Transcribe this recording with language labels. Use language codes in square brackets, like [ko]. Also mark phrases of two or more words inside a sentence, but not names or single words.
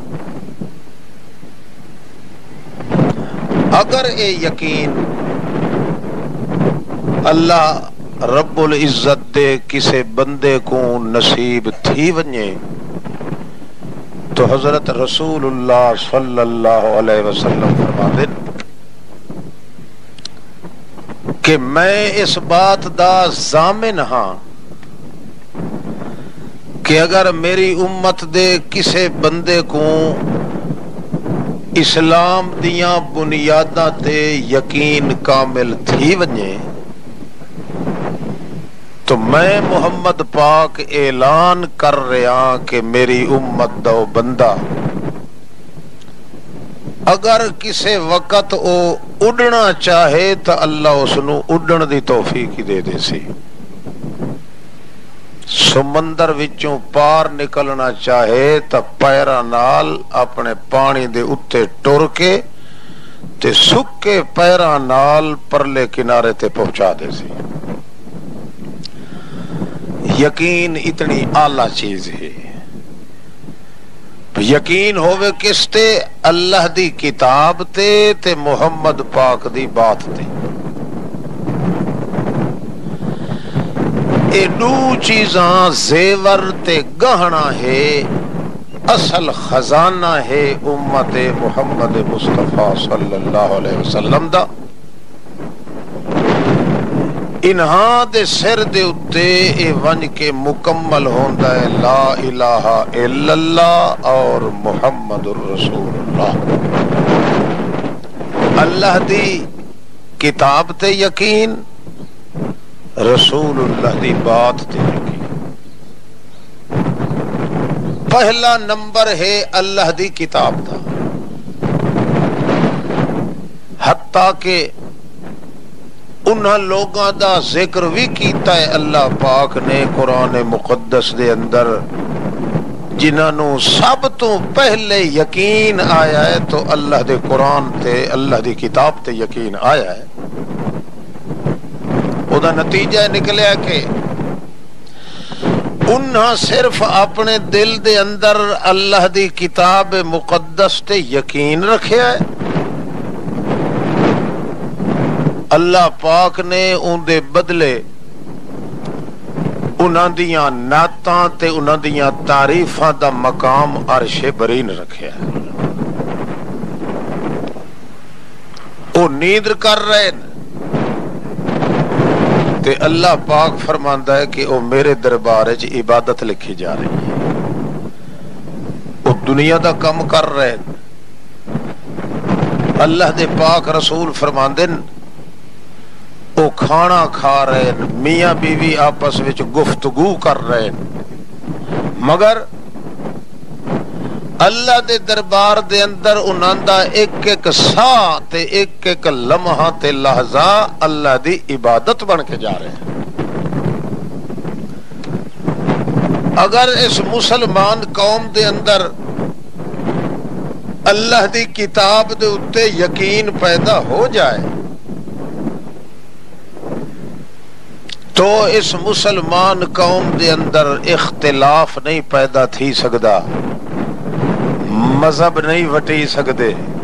[pa] اگر اے یقین اللہ رب العزت دے کسے بندے کو نصیب تھی ونجے تو حضرت رسول اللہ [ar] صلی اللہ علیہ وسلم [pa] فرماتے کہ میں اس بات دا ضامن ہاں کہ اگر میری امت دے کسے بندے کو اسلام دیاں بنیاداں تے یقین کامل تھی ونجے تو میں محمد پاک اعلان کر رہا کہ میری امت دا بندہ اگر کسے وقت او اڑنا چاہے تو اللہ اس نو اڑن دی توفیق دے دے سی، سمندر وچوں پار نکلنا چاہے تو پیراں نال اپنے پانی دے اتے ٹر کے تے سکے پیراں نال پرلے کنارے تے پہنچا دے سی۔ یقین اتنی اعلیٰ چیز ہے۔ یقین ہوئے کس تے؟ اللہ دی کتاب تے محمد پاک دی بات تے۔ اے دو چیزاں زیور تے گہنا ہے، اصل خزانہ ہے امت محمد مصطفیٰ [ar] صلی اللہ علیہ وسلم [pa] دا۔ انہاں دے سر دے اتے اے ون کے مکمل ہوندا ہے [ar] لا الہ الا اللہ [pa] اور [ar] محمد الرسول اللہ۔ [pa] اللہ دی کتاب تے یقین، رسول اللہ دی بات تے یقین۔ پہلا نمبر ہے اللہ دی کتاب دا، حتیٰ کہ انہاں لوگاں دا ذکر بھی کیتا ہے اللہ پاک نے قرآن مقدس دے اندر جنہوں سب تو پہلے یقین آیا ہے تو اللہ دے قرآن تے اللہ دی کتاب تے یقین آیا ہے۔ او دا نتیجہ نکلیا کہ انہاں صرف اپنے دل دے اندر اللہ دی کتاب مقدس تے یقین رکھیا ہے، اللہ پاک نے ان دے بدلے انہاں دیاں نعتاں تے انہاں دیاں تعریفاں دا مقام عرش برین رکھیا ہے۔ او نیند کر رہے تے اللہ پاک فرماندا ہے کہ او میرے دربار وچ عبادت لکھی جا رہی ہے۔ او دنیا دا کم کر رہے، اللہ دے پاک رسول فرماندے وہ کھانا کھا رہے ہیں، میاں بیوی آپس وچ گفتگو کر رہے ہیں، مگر اللہ دے دربار دے اندر انہاں دا ایک ایک ساہ تے ایک ایک لمحہ تے لحظہ اللہ دی عبادت بن کے جا رہے ہیں۔ اگر اس مسلمان قوم دے اندر اللہ دی کتاب دے اتے یقین پیدا ہو جائے تو اس مسلمان قوم دے اندر اختلاف نہیں پیدا تھی سکدا، مذہب نہیں وٹی سکدے۔